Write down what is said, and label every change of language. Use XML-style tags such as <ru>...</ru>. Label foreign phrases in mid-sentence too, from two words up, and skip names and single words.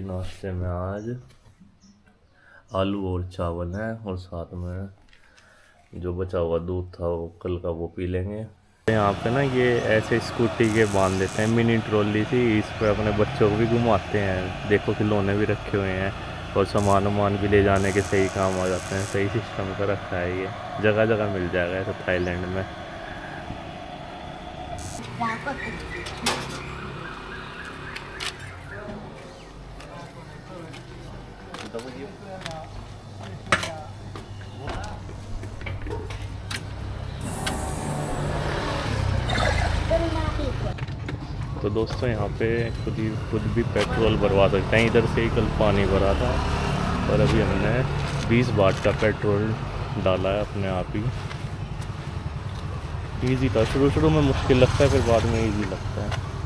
<hi>नाश्ते में आज आलू और चावल हैं, और साथ में जो बचा हुआ दूध था वो कल का वो पी लेंगे। यहाँ पे ना ये ऐसे स्कूटी के बांध देते हैं, मिनी ट्रॉली थी, इस पर अपने बच्चों को भी घुमाते हैं। देखो खिलौने भी रखे हुए हैं और सामान वामान भी ले जाने के सही काम आ जाते हैं। सही सिस्टम का रखा है, ये जगह जगह मिल जाएगा ऐसा थाईलैंड में।</hi> <th>แล้วกดปุ่มสีเขียว กรุณาปิดหัว</th> <hi>तो दोस्तों यहाँ पे खुद भी पेट्रोल भरवा सकते हैं। इधर से ही कल पानी भरा था और अभी हमने 20 बाट का पेट्रोल डाला है अपने आप ही। इजी था, शुरू में मुश्किल लगता है, फिर बाद में इजी लगता है।</hi>